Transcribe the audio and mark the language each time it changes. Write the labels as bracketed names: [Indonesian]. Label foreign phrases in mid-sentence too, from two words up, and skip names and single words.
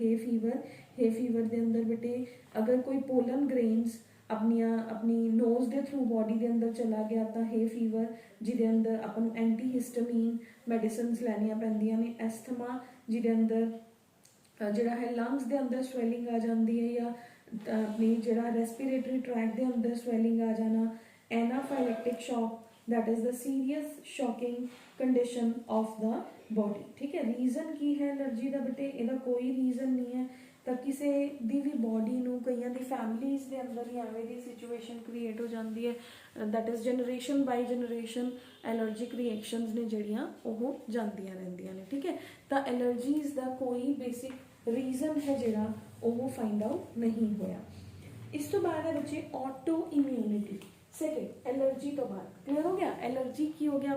[English] hay fever [Punjabi] ਦੇ ਅੰਦਰ ਬੇਟੇ ਅਗਰ ਕੋਈ [English] pollen grains [Punjabi] ਆਪਣੀ ਨੋਜ਼ ਦੇ ਥਰੂ ਬੋਡੀ ਦੇ ਅੰਦਰ ਚਲਾ ਗਿਆ ਤਾਂ [English] hay fever, [Punjabi] ਜਿਹਦੇ ਅੰਦਰ ਆਪਾਂ ਨੂੰ [English] anti histamine medicines [Punjabi] ਲੈਣੀਆਂ ਪੈਂਦੀਆਂ ਨੇ। ਐਸਥਮਾ ਜਿਹਦੇ ਅੰਦਰ ਜਿਹੜਾ ਹੈ ਲੰਗਸ ਦੇ ਅੰਦਰ ਸਵੈਲਿੰਗ ਆ ਜਾਂਦੀ ਹੈ, ਜਾਂ ਆਪਣੀ ਜਿਹੜਾ [English] respiratory tract [Punjabi] ਦੇ ਅੰਦਰ ਸਵੈਲਿੰਗ ਆ ਜਾਣਾ। [English] anaphylactic shock, that is the serious shocking condition of the body, [Punjabi] ਠੀਕ ਹੈ। ਰੀਜ਼ਨ ਕੀ ਹੈ ਐਲਰਜੀ ਦਾ ਬੇਟੇ? ਇਹਦਾ ਕੋਈ ਰੀਜ਼ਨ ਨਹੀਂ ਹੈ, ਤਾਂ ਕਿਸੇ ਦੀ ਵੀ ਬੋਡੀ ਨੂੰ, ਕਈਆਂ ਦੀ ਫੈਮਲੀਜ਼ ਦੇ ਅੰਦਰ ਹੀ ਐਵੇਂ ਦੀ [English] situation create [Punjabi] ਹੋ ਜਾਂਦੀ ਹੈ, [English] that is generation by generation allergic reactions [Punjabi] ਨੇ ਜਿਹੜੀਆਂ ਉਹ ਜਾਂਦੀਆਂ ਰਹਿੰਦੀਆਂ ਨੇ, ਠੀਕ ਹੈ। ਤਾਂ ਐਲਰਜੀਜ਼ ਦਾ ਕੋਈ [English] basic reason [Punjabi] ਹੈ ਜਿਹੜਾ ਉਹ [English] find out [Punjabi] ਨਹੀਂ ਹੋਇਆ। ਇਸ ਤੋਂ ਬਾਅਦ ਹੈ ਬੱਚੇ [English] auto immunity. [Punjabi] ਸੈਕਿੰਡ, ਐਲਰਜੀ ਤੋਂ ਬਾਅਦ ਕਲੀਅਰ ਹੋ ਗਿਆ। ਐਲਰਜੀ ਕੀ ਹੋ ਗਿਆ?